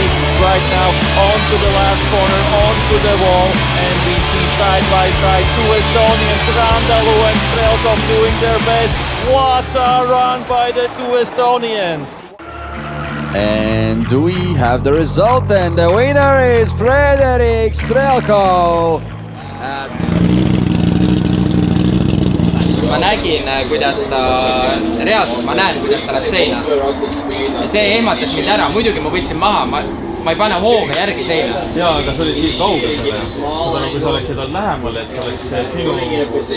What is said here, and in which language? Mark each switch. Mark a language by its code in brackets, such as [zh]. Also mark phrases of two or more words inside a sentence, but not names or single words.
[en] Right now, on to the last corner, on to the wall, and we see side by side two Estonians, Randalo and Strelkov, doing their best. What a run by the two Estonians! And we have the result, and the winner is Frederic Strelkov. [et] Ma nägin, kuidas ta reaalselt, ma näen, kuidas ta läheb seina. Ja see ehmatas mind ära, muidugi ma võtsin maha, ma ei pane hooga järgi seina. Jaa, aga sa olid nii kaugel selle. Kui sa oleksid olnud lähemal, et sa oleks sinu...